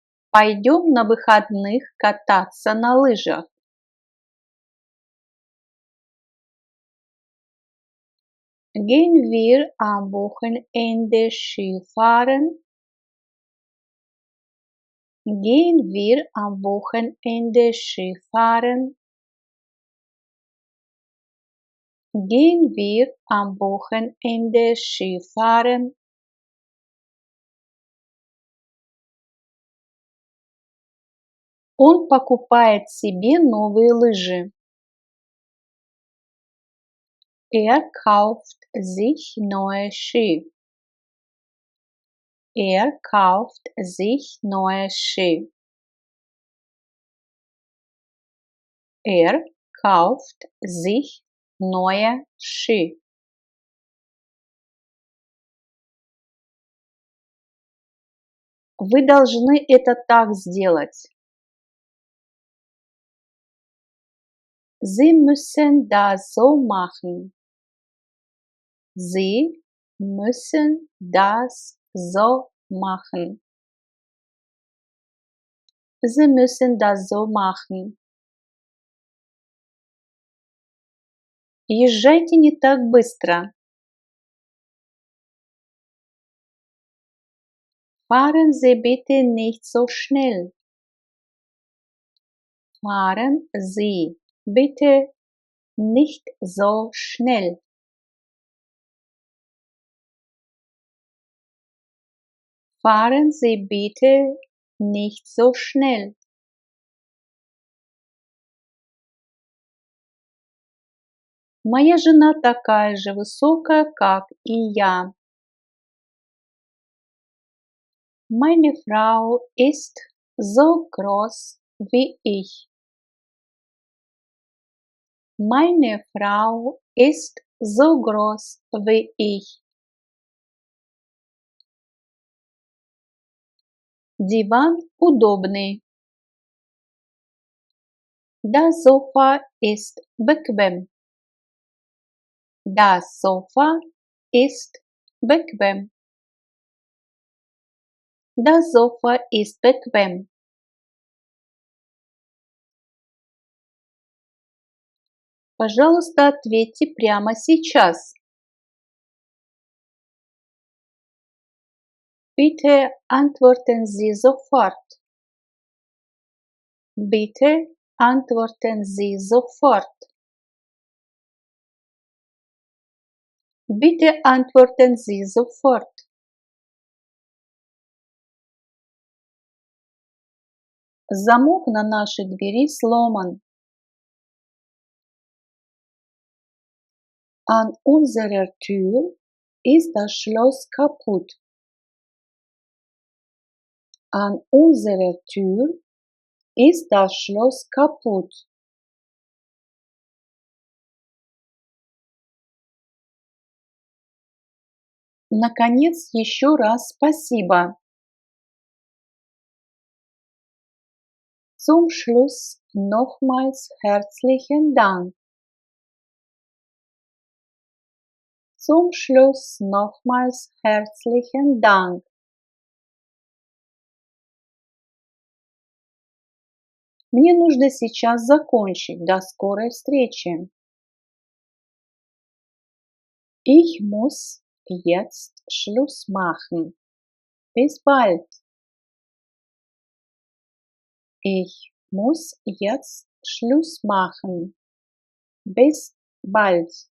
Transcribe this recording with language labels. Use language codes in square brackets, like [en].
[ru] Пойдем на выходных кататься на лыжах. [de] Gehen wir am Wochenende Skifahren? Gehen wir am Wochenende Skifahren? Gehen wir am Wochenende Skifahren? [ru] Он покупает себе новые лыжи. [de] Kauft sich neue Ski. Kauft sich neue Ski. Kauft sich neue Ski. [ru] Вы должны это так сделать. [de] Sie müssen das so machen. Sie müssen das so machen. Sie müssen das so machen. [ru] Езжайте не так быстро. [de] Fahren Sie bitte nicht so schnell. Fahren Sie bitte nicht so schnell. Fahren Sie bitte nicht so schnell. [ru] Моя жена такая же высокая, как и я. [de] Meine Frau ist so groß wie ich. Meine Frau ist so groß wie ich. [ru] Диван удобный. [de] Das Sofa ist bequem. Das Sofa ist bequem. Das Sofa ist bequem. [ru] Пожалуйста, ответьте прямо сейчас. [de] Bitte antworten Sie sofort. Bitte antworten Sie sofort. Bitte antworten Sie sofort. [ru] Замок на нашей двери сломан. [de] An unserer Tür ist das Schloss kaputt. An unserer Tür ist das Schloss kaputt. [ru] Наконец, еще раз спасибо. [de] Zum Schluss nochmals herzlichen Dank. Zum Schluss nochmals herzlichen Dank. [ru] Мне нужно сейчас закончить. До скорой встречи. [de] Ich muss jetzt Schluss machen. Bis bald. Ich muss jetzt Schluss machen. Bis bald.